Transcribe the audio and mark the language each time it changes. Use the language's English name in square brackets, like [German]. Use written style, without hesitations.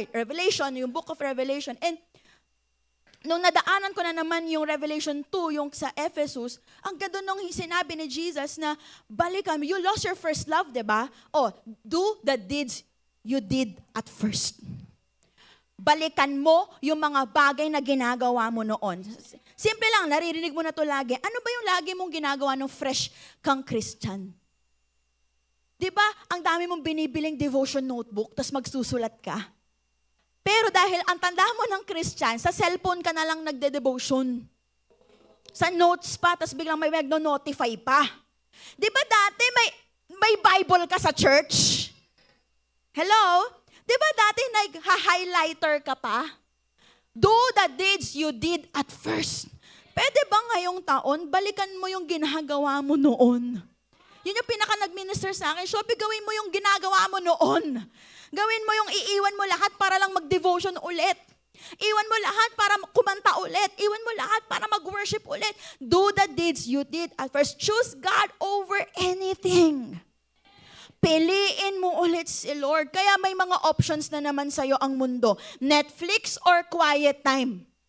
[English] Revelation, yung book of Revelation. [Filipino] And nung nadaanan ko na naman yung Revelation 2, yung sa Ephesus, ang ganda nung sinabi ni Jesus na, balikan mo, [English] you lost your first love, [Filipino] diba? [English] Do the deeds you did at first. [Filipino] Balikan mo yung mga bagay na ginagawa mo noon. Simple lang, naririnig mo na to lagi. Ano ba yung lagi mong ginagawa nung fresh kang Christian? Diba, ang dami mong binibiling devotion notebook, tapos magsusulat ka. Pero dahil ang tanda mo ng Christian, sa cellphone ka na lang nagde-devotion. Sa notes pa, tapos biglang may nagno-notify pa. Diba dati may Bible ka sa church? Hello? Diba dati nag-highlighter ka pa? [English] Do the deeds you did at first. [Filipino] Pwede ba ngayong taon, balikan mo yung ginagawa mo noon? Yun yung pinaka-nag-minister sa akin. Shobi, gawin mo yung ginagawa mo noon. Gawin mo yung iiwan mo lahat para lang mag-devotion ulit. Iwan mo lahat para kumanta ulit. Iwan mo lahat para mag-worship ulit. [English] Do the deeds you did at first. Choose God over anything. [Filipino] Piliin mo ulit si Lord. Kaya may mga options na naman sa'yo ang mundo. [English] Netflix or quiet time?